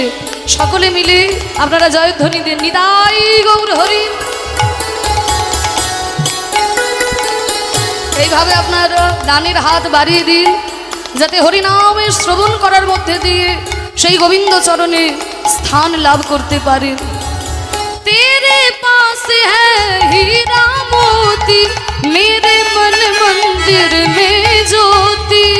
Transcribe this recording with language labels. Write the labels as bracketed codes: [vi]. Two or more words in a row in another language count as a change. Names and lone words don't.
[bn] সকলে মিলে আপনারা জয়ধ্বনি দেন, নিতাই গৌর হরি। এইভাবে আপনার দানের হাত বাড়িয়ে দিন, যাতে হরিনামের শ্রবণ করার মধ্যে দিয়ে সেই গোবিন্দ চরণে স্থান লাভ করতে পারেন। [hi] तेरे पास है हीरा मोती, मेरे मन मंदिर में ज्योति।